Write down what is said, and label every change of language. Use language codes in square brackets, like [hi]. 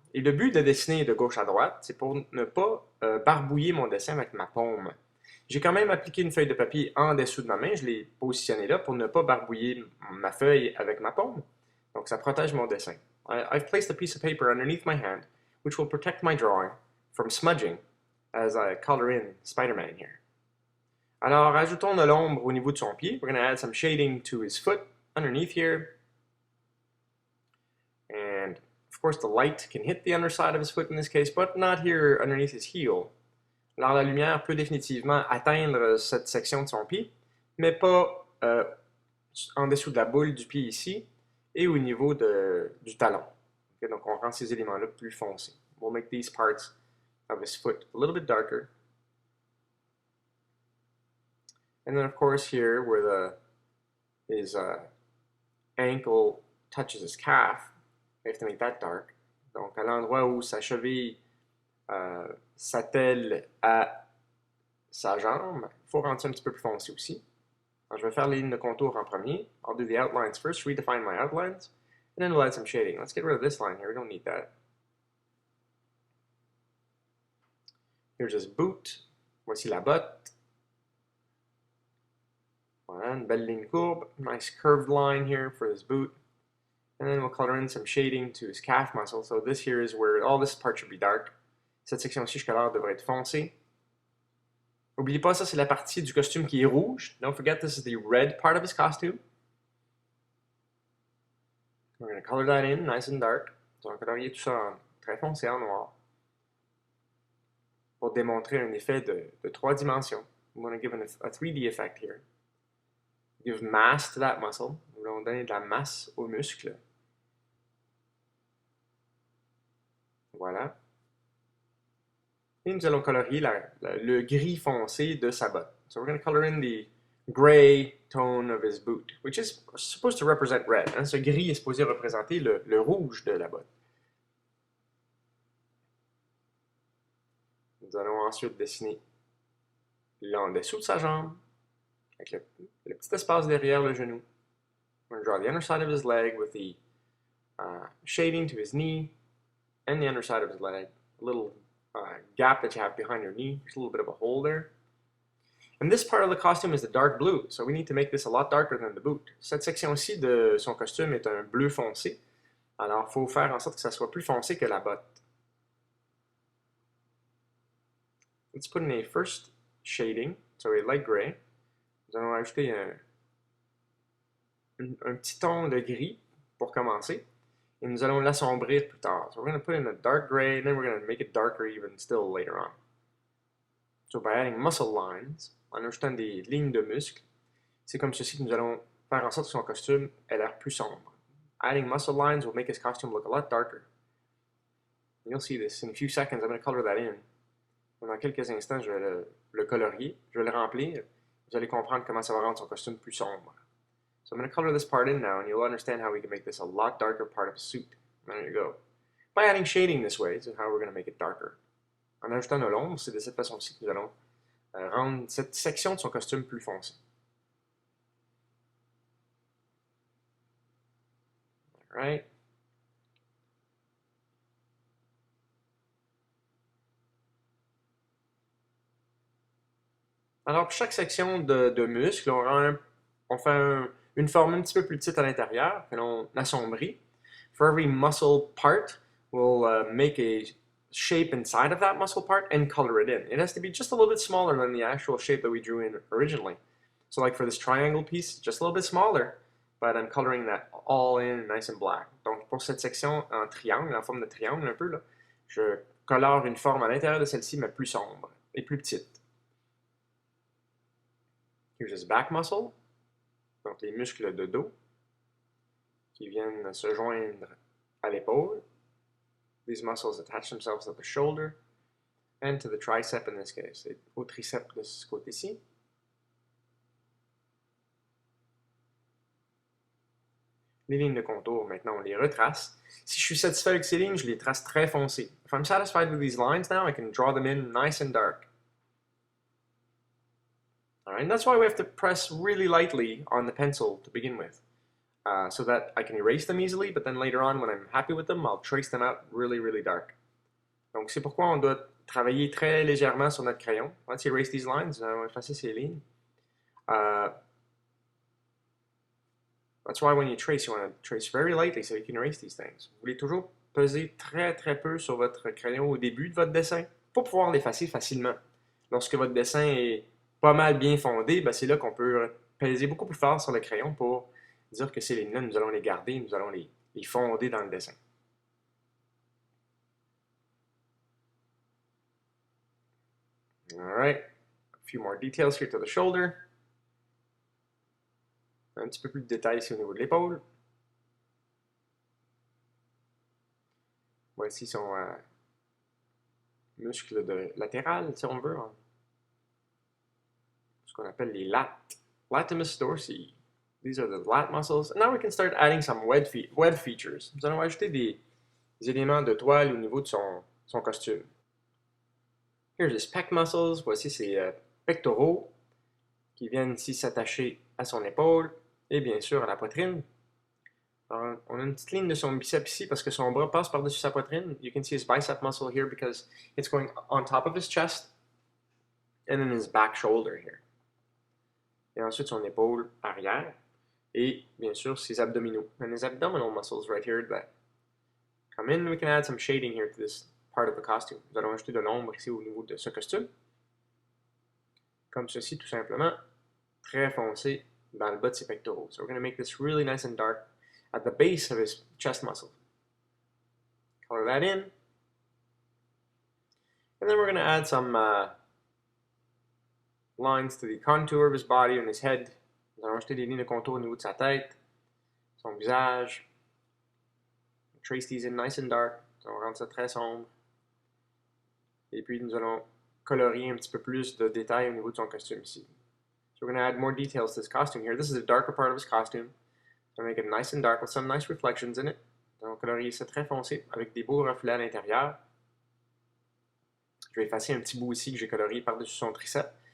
[fr] Et le but de dessiner de gauche à droite, c'est pour ne pas barbouiller mon dessin avec ma paume. J'ai quand même appliqué une feuille de papier en dessous de ma main. Je l'ai positionnée là pour ne pas barbouiller ma feuille avec ma paume. Donc ça protège mon dessin. [en] I've placed a piece of paper underneath my hand, which will protect my drawing from smudging as I color in Spider-Man here. [fr] Alors, ajoutons de l'ombre au niveau de son pied. [en] We're going to add some shading to his foot underneath here. And, of course, the light can hit the underside of his foot in this case, but not here underneath his heel. [fr] Alors, la lumière peut définitivement atteindre cette section de son pied, mais pas en dessous de la boule du pied ici et au niveau du talon. Okay, donc, on rend ces éléments-là plus foncés. [en] We'll make these parts of his foot a little bit darker. And then, of course, here where his ankle touches his calf, we have to make that dark. [fr] Donc, à l'endroit où sa cheville s'attelle à sa jambe, il faut rendre ça un petit peu plus foncé aussi. Alors, je vais faire les lignes de contour en premier. [en] I'll do the outlines first, redefine my outlines, and then we'll add some shading. Let's get rid of this line here, we don't need that. Here's his boot. [fr] Voici la botte. Voilà, une belle ligne courbe. [en] Nice curved line here for his boot. And then we'll color in some shading to his calf muscle. So this here is where all this part should be dark. [fr] Cette section-ci, je colore, devrait être foncée. N'oubliez pas, ça c'est la partie du costume qui est rouge. [en] Don't forget this is the red part of his costume. We're going to color that in nice and dark. [fr] On va colorier tout ça en très foncé en noir. Pour démontrer un effet de 3 dimensions. [en] We want to give a 3D effect here. Give mass to that muscle. [fr] Nous allons donner de la masse au muscle. Voilà. Et nous allons colorier le gris foncé de sa botte. [en] So we're going to color in the gray tone of his boot, which is supposed to represent red. [fr] Hein? Ce gris est supposé représenter le rouge de la botte. Nous allons ensuite dessiner en dessous de sa jambe, avec le petit espace derrière le genou. [en] We're going to draw the underside of his leg with the shading to his knee and the underside of his leg. A little gap that you have behind your knee. There's a little bit of a hole there. And this part of the costume is the dark blue, so we need to make this a lot darker than the boot. [fr] Cette section-ci de son costume est un bleu foncé. Alors, il faut faire en sorte que ça soit plus foncé que la botte. [en] Let's put in a first shading, so a light gray. [fr] Nous allons ajouter un petit ton de gris pour commencer. Et nous allons l'assombrir plus tard. [en] So we're going to put in a dark gray, and then we're going to make it darker even still later on. So by adding muscle lines, [fr] en ajoutant des lignes de muscles, c'est comme ceci que nous allons faire en sorte que son costume ait l'air plus sombre. [en] Adding muscle lines will make his costume look a lot darker. And you'll see this in a few seconds. I'm going to color that in. [fr] Dans quelques instants, je vais le colorier, je vais le remplir. Vous allez comprendre comment ça va rendre son costume plus sombre. [en] So I'm going to color this part in now, and you'll understand how we can make this a lot darker part of a suit. There you go. By adding shading this way, this is how we're going to make it darker. [fr] En ajoutant de l'ombre, c'est de cette façon-ci que nous allons rendre cette section de son costume plus foncé. [en] Alright. [fr] Alors, pour chaque section de muscle, on fait une forme un petit peu plus petite à l'intérieur, que l'on assombrit. [en] For every muscle part, we'll make a shape inside of that muscle part and color it in. It has to be just a little bit smaller than the actual shape that we drew in originally. So like for this triangle piece, just a little bit smaller, but I'm coloring that all in nice and black. [fr] Donc pour cette section en triangle, en forme de triangle un peu, là, je colore une forme à l'intérieur de celle-ci, mais plus sombre et plus petite. [en] Here's his back muscle, [fr] donc les muscles de dos qui viennent se joindre à l'épaule. [en] These muscles attach themselves to the shoulder and to the tricep in this case, [fr] et au triceps de ce côté-ci. Les lignes de contour, maintenant, on les retrace. Si je suis satisfait avec ces lignes, je les trace très foncées. [en] If I'm satisfied with these lines now, I can draw them in nice and dark. Alright, and that's why we have to press really lightly on the pencil to begin with. So that I can erase them easily, but then later on, when I'm happy with them, I'll trace them out really, really dark. [fr] Donc c'est pourquoi on doit travailler très légèrement sur notre crayon. [en] Let's erase these lines, [fr] on va effacer ces lignes. [en] That's why when you trace, you want to trace very lightly so you can erase these things. [fr] Vous voulez toujours peser très très peu sur votre crayon au début de votre dessin pour pouvoir l'effacer facilement. Lorsque votre dessin est pas mal bien fondé, ben c'est là qu'on peut peser beaucoup plus fort sur le crayon pour dire que ces lignes-là, nous allons les garder, nous allons les fonder dans le dessin. [en] Alright, a few more details here to the shoulder. [fr] Un petit peu plus de détails ici au niveau de l'épaule. Voici son muscle latéral, si on veut. Hein. Ce qu'on appelle les lats. Latimus dorsi. [en] These are the lat muscles. And now we can start adding some web features. [fr] Nous allons ajouter des éléments de toile au niveau de son costume. [en] Here's his pec muscles. [fr] Voici ses pectoraux qui viennent ici s'attacher à son épaule et bien sûr à la poitrine. Alors, on a une petite ligne de son biceps ici parce que son bras passe par-dessus sa poitrine. [en] You can see his bicep muscle here because it's going on top of his chest and then his back shoulder here. [fr] Et ensuite son épaule arrière et bien sûr ses abdominaux. [en] And his abdominal muscles right here that come in. We can add some shading here to this part of the costume. [fr] Nous allons ajouter de l'ombre ici au niveau de ce costume. Comme ceci tout simplement, très foncé dans le bas de ses pectoraux. [en] So we're going to make this really nice and dark at the base of his chest muscle. Color that in. And then we're going to add some lines to the contour of his body and his head. [fr] Nous allons ajouter des lignes de contour au niveau de sa tête, son visage. [en] Trace these in nice and dark. [fr] On va rendre ça très sombre. Et puis nous allons colorier un petit peu plus de détails au niveau de son costume ici. [en] So we're going to add more details to this costume here. This is a darker part of his costume. So make it nice and dark with some nice reflections in it. [fr] On va colorier ça très foncé avec des beaux reflets à l'intérieur. Je vais effacer un petit bout ici que j'ai colorié par-dessus son tricep.